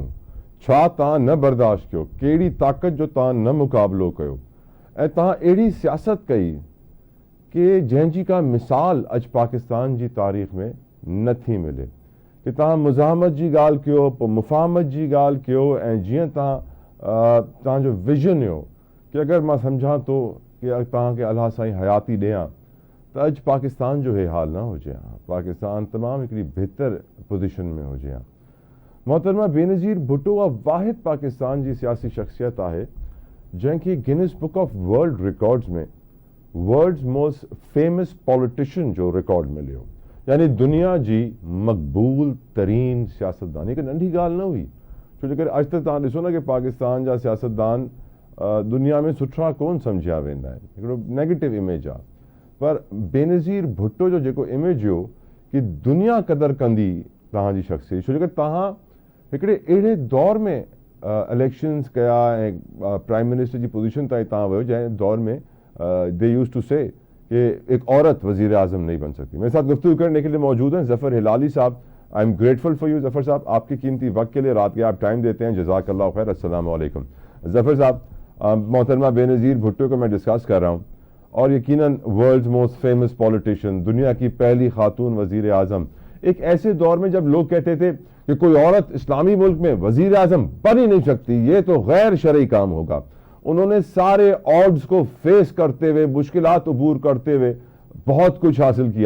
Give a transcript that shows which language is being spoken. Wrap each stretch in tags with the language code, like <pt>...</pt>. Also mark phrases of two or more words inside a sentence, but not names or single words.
<sd>छा तव्हां न बर्दाश्त कयो? कहिड़ी ताक़त जो तव्हां न मुक़ाबिलो कयो ऐं तव्हां अहिड़ी सियासत कई कि जंहिंजी का मिसाल अॼु पाकिस्तान जी तारीख़ में नथी मिले कि तव्हां मुज़ाहमत जी ॻाल्हि कयो, पोइ मुफ़ाहमत जी ॻाल्हि कयो ऐं जीअं तव्हांजो विज़न हुयो कि अगरि मां सम्झां थो कि तव्हांखे अलाह साईं हयाती ॾियां त अॼु पाकिस्तान जो हे हाल न हुजे हा, पाकिस्तान तमामु हिकिड़ी बहितर पोज़ीशन में हुजे हा। मोहतरमा बेनज़ीर भुट्टो उहा वाहिद पाकिस्तान जी सियासी शख़्सियत आहे जंहिंखे गिनीज़ बुक ऑफ वर्ल्ड रिकॉर्ड्स में</sd> <en>world's most famous politician</en> <sd>जो रिकॉर्ड मिलियो। यानी दुनिया जी मक़बूल तरीन सियासतदान। हिकु नंढी ॻाल्हि न हुई, छो जे करे अॼु त तव्हां ॾिसो न कि पाकिस्तान जा सियासतदान दुनिया में सुठा कोन सम्झिया वेंदा आहिनि, हिकिड़ो</sd> <en>negative image</en> <sd>आहे। पर बेनज़ीर भुट्टो जो जेको इमेज हुयो कि दुनिया क़दर कंदी तव्हांजी शख़्सियत, छो जे करे तव्हां हिकिड़े अहिड़े दौर में इलेक्शन्स कया ऐं</sd> <en>prime minister</en> <sd>जी पोजीशन ताईं तव्हां वियो जंहिं दौर में</sd> <en>they used to say</en> <sd>कि</sd> <ur>ایک عورت وزیر اعظم نہیں بن سکتی. میرے ساتھ گفتگو کرنے کے لیے موجود ہیں ظفر ہلالی صاحب.</ur> <en>I am grateful for you</en> <ur>ظفر صاحب، آپ کے قیمتی وقت کے لیے، رات کے آپ ٹائم دیتے ہیں,</ur> <ar>جزاك الله خير. السلام عليكم ज़फ़र साहब।</ar> <ur>محترمہ بینظیر بھٹو کو میں ڈسکس کر رہا ہوں اور یقیناً</ur> <en>world's most famous politician,</en> <ur>دنیا کی پہلی خاتون وزیر اعظم، ایک ایسے دور میں جب لوگ کہتے تھے کہ کوئی عورت اسلامی ملک میں وزیر اعظم بن ہی نہیں سکتی، یہ تو غیر شرعی کام ہوگا. انہوں نے سارے آڈز کو فیس کرتے ہوئے، مشکلات عبور کرتے ہوئے بہت کچھ حاصل کیا.</ur>